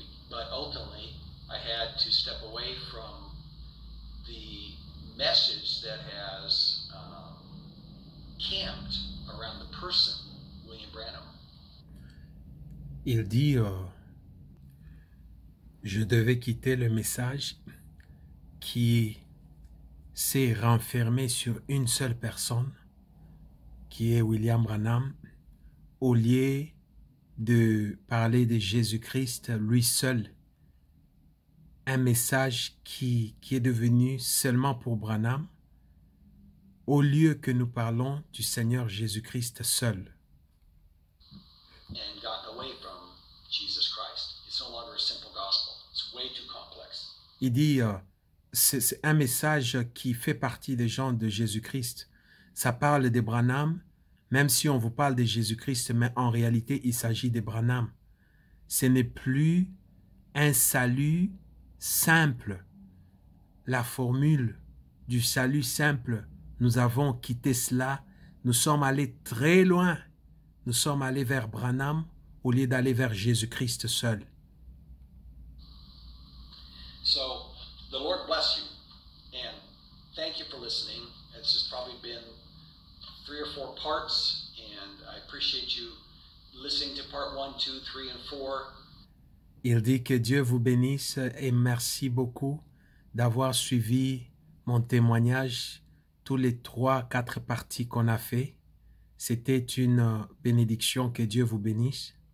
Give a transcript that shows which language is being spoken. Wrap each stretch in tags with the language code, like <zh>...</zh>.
<en>But ultimately, I had to step away from the message that has camped around the person, William Branham.</en> <fr>Il dit, je devais quitter le message qui s'est renfermé sur une seule personne, qui est William Branham, au lieu de parler de Jésus-Christ, lui seul, un message qui est devenu seulement pour Branham, au lieu que nous parlons du Seigneur Jésus-Christ seul.</fr> <en>And gotten away from Jesus Christ. It's no longer a simple gospel. It's way too complex.</en> <fr>Il dit, c'est un message qui fait partie des gens de Jésus-Christ. Ça parle de Branham, même si on vous parle de Jésus-Christ, mais en réalité, il s'agit de Branham. Ce n'est plus un salut simple. La formule du salut simple, nous avons quitté cela. Nous sommes allés très loin. Nous sommes allés vers Branham au lieu d'aller vers Jésus-Christ seul.</fr> <en>So, the Lord bless you, and thank you for listening. This has probably been 3 or 4 parts, and I appreciate you listening to part 1, 2, 3, and 4.</en> <fr>Il dit que Dieu vous bénisse et merci beaucoup d'avoir suivi mon témoignage, tous les 3, 4 parties qu'on a fait. C'était une bénédiction, que Dieu vous bénisse.</fr>